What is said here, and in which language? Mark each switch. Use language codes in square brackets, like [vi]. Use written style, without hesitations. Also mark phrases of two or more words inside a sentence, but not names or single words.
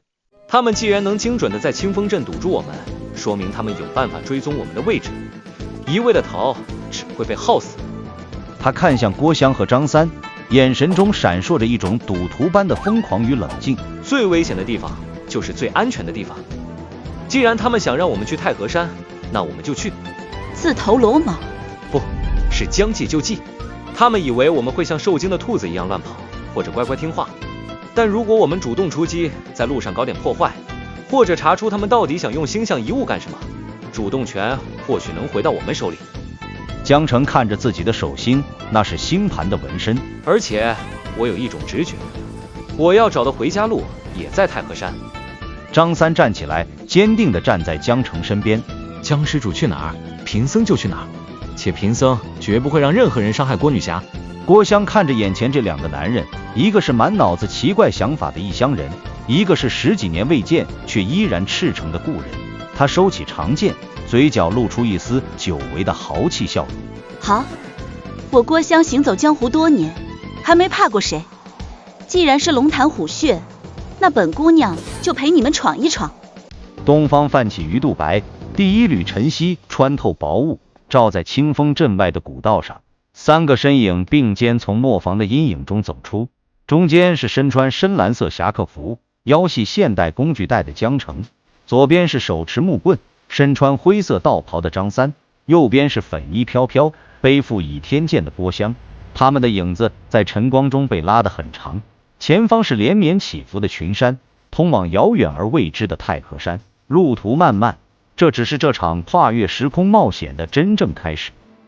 [zh] 他们既然能精準的在清風鎮堵住我們，說明他們有辦法追蹤我們的位置。一味的逃，只會被耗死。他看向郭襄和張三，眼神中閃烁着一種賭徒般的瘋狂與冷靜。最危險的地方就是最安全的地方。既然他們想讓我們去太和山，那我們就去。自投羅網？不是将計就計。他們以為我們會像受驚的兔子一樣亂跑，或者乖乖聽話。但如果我們主動出擊，在路上搞點破壞，或者查出他們到底想用星象遺物幹什麼，主動權或許能回到我們手裡。江澄看着自己的手心，那是星盤的紋身。而且我有一種直觉，我要找的回家路也在太和山。张三站起来，堅定地站在江澄身邊。江施主去哪兒，贫僧就去哪兒。且贫僧絕不會讓任何人傷害郭女俠。郭襄看着眼前這2個男人，一個是滿腦子奇怪想法的異鄉人，一個是10幾年未見卻依然赤誠的故人。他收起長劍，嘴角露出一絲久違的豪氣笑容。好，我郭襄行走江湖多年，還沒怕過誰。既然是龍潭虎穴，那本姑娘就陪你們闖一闖。東方泛起魚肚白，第一縷晨曦穿透薄霧，照在清風鎮外的古道上，3個身影並肩從磨坊的陰影中走出。中間是身穿深藍色俠客服、腰繫现代工具袋的江澄，左邊是手持木棍、身穿灰色道袍的張三，右邊是粉衣飄飄、背負倚天劍的郭襄。他們的影子在晨光中被拉得很長，前方是連綿起伏的群山，通往遙遠而未知的太和山，路途漫漫。這只是這場跨越時空冒險的真正開始。